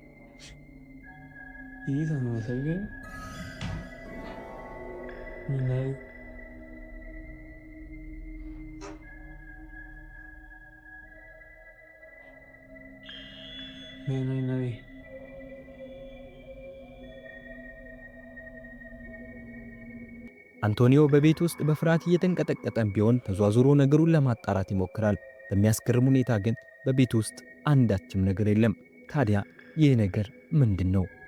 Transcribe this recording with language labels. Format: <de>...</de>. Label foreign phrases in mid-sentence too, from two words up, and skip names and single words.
<es>Y esa no me salga. No hay nadie. No hay nadie.</es> <am>አንቶኒዮ በቤት ውስጥ በፍርሃት እየተንቀጠቀጠም ቢሆን ተዟዙሮ ነገሩን ለማጣራት ይሞክራል። በሚያስገርም ሁኔታ ግን በቤት ውስጥ አንዳችም ነገር የለም። ታዲያ ይህ ነገር ምንድነው?</am>